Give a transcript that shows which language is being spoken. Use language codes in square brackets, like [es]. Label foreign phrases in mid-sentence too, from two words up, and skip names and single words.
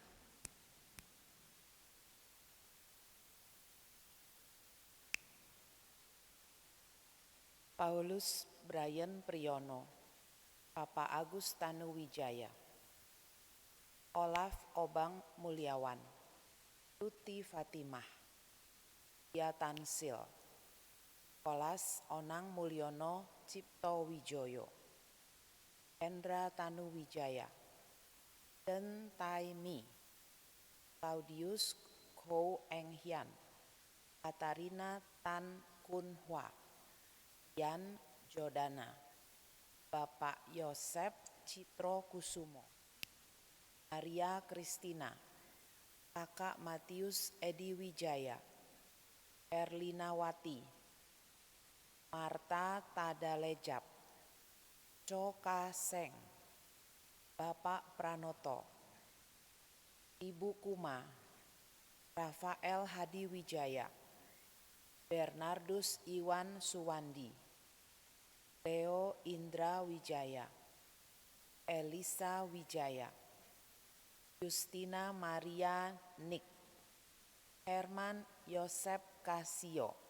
[id] Paulus Brian Priyono, Papa Agus Tanuwijaya, Olaf Obang Mulyawan, Tuti Fatimah, Dia Tansil, Kolas Onang Mulyono Cipto Wijoyo, Hendra Tanuwijaya, Den Tai Mi, Claudius Kou Eng Hian, Katarina Tan Kun Hwa, Yan Jodana, Bapak Yosep Citro Kusumo, Maria Kristina, Kakak Matius Edi Wijaya, Erlina Wati, Marta Tadalejap, Coka Seng, Bapak Pranoto, Ibu Kuma, Rafael Hadi Wijaya, Bernardus Iwan Suwandi, Leo Indra Wijaya, Elisa Wijaya, Justina Maria Nik, Herman Yosep Kasio,